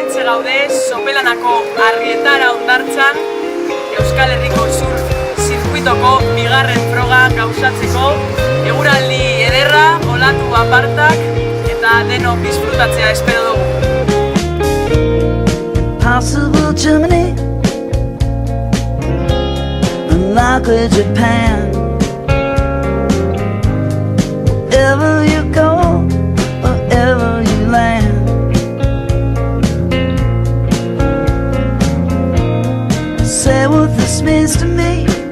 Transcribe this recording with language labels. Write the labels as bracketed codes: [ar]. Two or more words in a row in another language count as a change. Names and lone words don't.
[eu] gaude Sopelanako Arrietara hondartzan Euskal Herriko surf zirkuitoko bigarren froga gauzatzeko eguraldi ederra, olatu apartak eta denok disfrutatzea espero dugu. [en] Possible Germany, unlikely Japan. Wherever you go, wherever you land, say what this means to me.